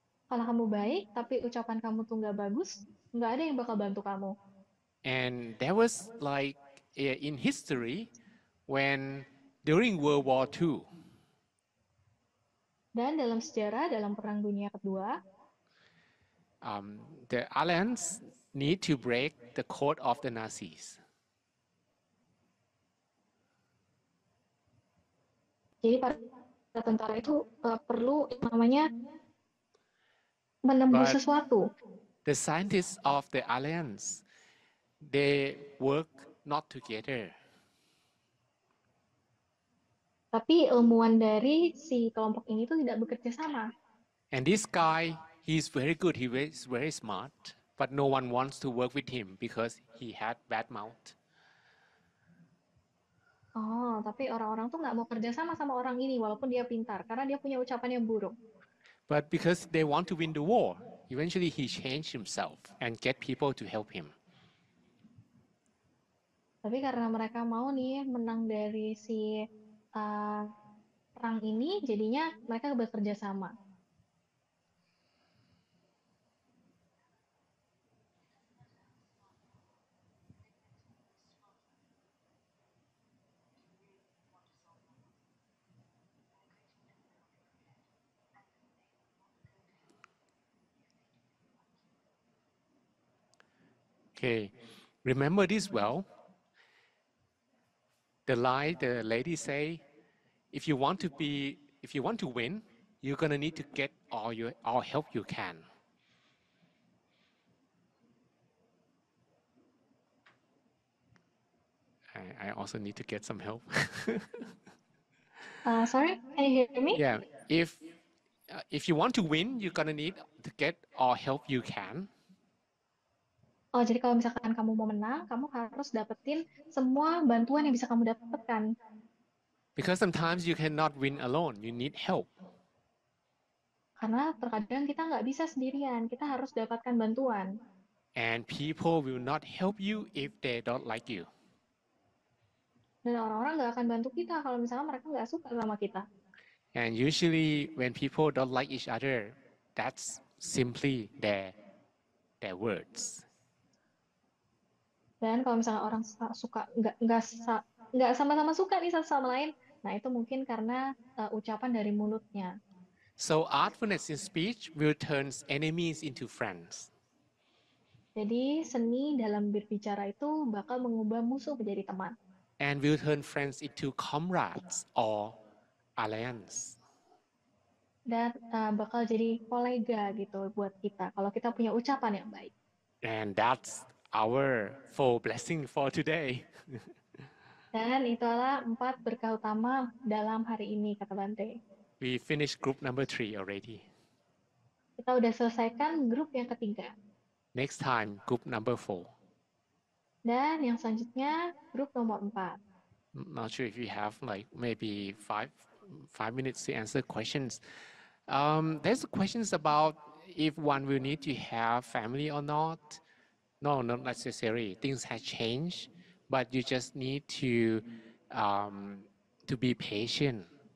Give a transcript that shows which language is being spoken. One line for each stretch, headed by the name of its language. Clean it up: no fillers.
Indonesian: Kalau kamu baik, tapi ucapan kamu tuh nggak bagus, nggak ada yang bakal bantu kamu.
English: And there was like in history when during World War II,
Indonesian: Dan dalam sejarah, dalam Perang Dunia Kedua,
English: the Allies need to break the code of the Nazis.
Indonesian: jadi para tentara itu perlu namanya menembus
English: But
Indonesian: sesuatu.
English: the scientists of the Alliance, they work not together.
Indonesian: Tapi ilmuwan dari si kelompok ini tuh tidak bekerja sama.
English: And this guy, he's very good, he's very smart, but no one wants to work with him because he had bad mouth.
Indonesian: Oh, tapi orang-orang tuh nggak mau kerja sama sama orang ini walaupun dia pintar karena dia punya ucapan yang buruk.
English: But because they want to win the war, eventually he changed himself and get people to help him.
Indonesian: Tapi karena mereka mau nih menang dari si uh, perang ini, jadinya mereka bekerja sama.
English: Okay, remember this well. The line the lady say, if you want to win, you're gonna need to get all help you can. I also need to get some help. Sorry, can you hear me? Yeah, if you want to win, you're gonna need to get all help you can.
Indonesian: Oh, jadi kalau misalkan kamu mau menang, kamu harus dapetin semua bantuan yang bisa kamu dapatkan.
English: Because sometimes you cannot win alone. You need help.
Indonesian: Karena terkadang kita nggak bisa sendirian, kita harus dapatkan bantuan.
English: And people will not help you if they don't like you.
Indonesian: Dan orang-orang nggak akan bantu kita kalau misalnya mereka nggak suka sama kita.
English: And usually when people don't like each other, that's simply their words.
Indonesian: Dan kalau misalnya orang suka nggak sama-sama suka nih satu sama lain, nah itu mungkin karena ucapan dari mulutnya.
English: So artfulness in speech will turn enemies into friends.
Indonesian: Jadi seni dalam berbicara itu bakal mengubah musuh menjadi teman.
English: And will turn friends into comrades or alliance.
Indonesian: Dan bakal jadi kolega gitu buat kita kalau kita punya ucapan yang baik.
English: And that's our full blessing for today.
Indonesian: Dan itulah 4 berkah utama dalam hari ini, kata Bante.
English: We finished group number 3 already.
Indonesian: Kita udah selesaikan grup yang ketiga.
English: Next time, group number 4.
Indonesian: Dan yang selanjutnya, grup nomor 4.
English: Not sure if you have like maybe five minutes to answer questions. There's questions about if one will need to have family or not. No, not necessary. Things have changed, but you just need to be patient.